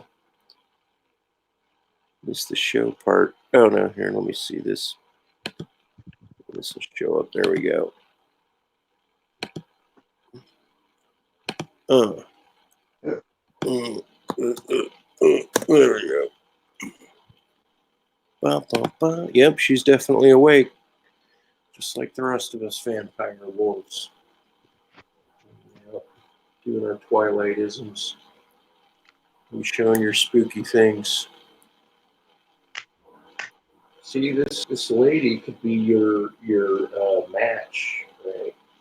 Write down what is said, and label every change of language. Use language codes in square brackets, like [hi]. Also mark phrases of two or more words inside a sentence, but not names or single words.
[en] This is the show part. Oh, no. Here, let me see this. This will show up. There we go. There we go. Ba, ba, ba. Yep, she's definitely awake. Just like the rest of us vampire wolves. Yep. Doing our Twilight-isms. And showing your spooky things. See, this lady could be your match, right?